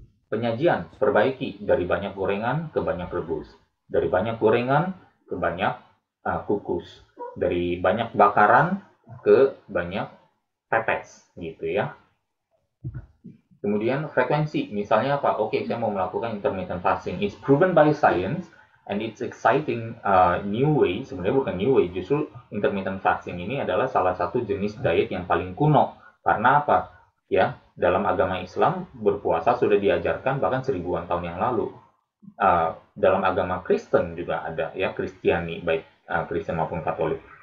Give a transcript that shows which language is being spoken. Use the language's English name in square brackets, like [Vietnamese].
[Indonesian] Penyajian, perbaiki dari banyak gorengan ke banyak rebus, dari banyak gorengan ke banyak kukus, dari banyak bakaran ke banyak pepes, gitu ya. Kemudian frekuensi, misalnya apa? Oke, saya mau melakukan intermittent fasting. [English] It's proven by science and it's exciting new way. [Indonesian] Sebenarnya bukan new way, justru intermittent fasting ini adalah salah satu jenis diet yang paling kuno. Karena apa? Ya, dalam agama Islam berpuasa sudah diajarkan bahkan 1000-an tahun yang lalu. Dalam agama Kristen juga ada, ya, Kristiani, baik Kristen maupun Katolik.